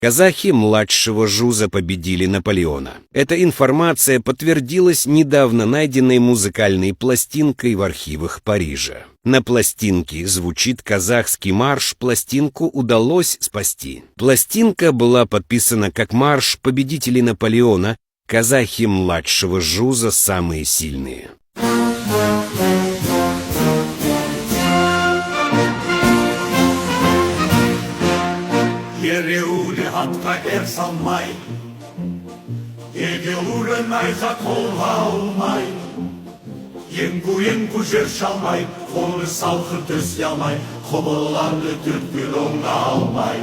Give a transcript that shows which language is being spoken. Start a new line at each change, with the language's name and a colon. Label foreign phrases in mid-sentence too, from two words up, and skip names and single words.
Russian: Казахи младшего Жуза победили Наполеона. Эта информация подтвердилась недавно найденной музыкальной пластинкой в архивах Парижа. На пластинке звучит казахский марш, пластинку удалось спасти. Пластинка была подписана как марш победителей Наполеона, казахи младшего Жуза самые сильные.
Kazakh: Ереулі атқа ер салмай, егеуірі найға қолға алмай, Еңку жер шалмай, қолы салқы төсе алмай, құбыланды түрткіл оңға алмай.